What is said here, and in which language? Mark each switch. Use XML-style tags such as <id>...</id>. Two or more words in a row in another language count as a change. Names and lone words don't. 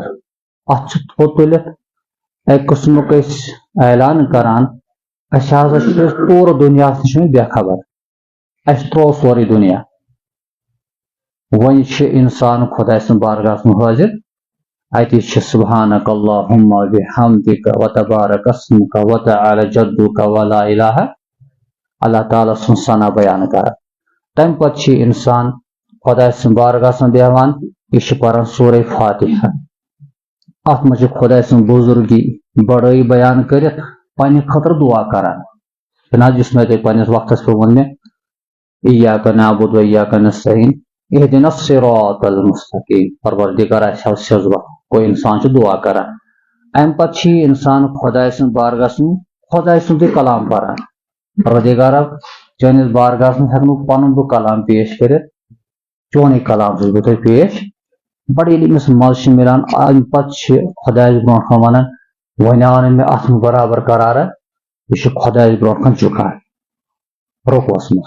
<ks>اتھ چھُ تھوٚد تُلِتھ اکہِ قٕسمُک أسۍ اعلان کران أسۍ ہسا چھِ پوٗرٕ دُنیاہس نِش بے خبر اسہِ تروو سورُے دُنیا. وۄنۍ چھِ انسان خۄداے سٕنٛدِ بارگاہس منٛز حٲضر اتی چھِ</ks> <ar>سبحانک اللہم وبحمدک وتبارک اسمک وتعالی جدک ولا الہ</ar> <ks>اللہ تعالیٰ سُنٛد ثنا بیان کران. تمہِ پتہٕ چھِ انسان خۄداے سٕنٛدِ بارگاہس منٛز بیہوان یہِ چھِ پران سورہ فاتحہ. اتھ منٛز چھِ خۄداے سٕنٛز بُزرگی بڑٲیی بیان کٔرِتھ پننہِ خٲطرٕ دعا کران. جناب یُس مےٚ تۄہہِ پننِس وقتس پٮ۪ٹھ ووٚن مےٚ</ks> <ar>ایاک نعبد و ایاک نستعین اہدنا الصراط المستقیم.</ar> <ks>پروردگار اسہِ ہاو سیٚود وتھ گوٚو انسان چھُ دعا کران. امہِ پتہٕ چھِ انسان خۄداے سٕنٛدِ بارگاہس منٛز خۄداے سُنٛدُے کلام پران. پروردگارا چٲنِس بارگاہس منٛز ہٮ۪کہٕ نہٕ پنُن بہٕ کلام پیش کٔرِتھ چونُے کلام چھُس بہٕ تۄہہِ پیش. بڑٕ ییٚلہِ أمِس مزٕ چھُ مِلان امہِ پتہٕ چھِ خۄدایس برونٛٹھ کُن ونان وۄنۍ آو نہٕ مےٚ اتھ منٛز برابر قرارا یہِ چھُ خۄدایس برونٛٹھ کُن جُکان رُکوس منٛز.</ks>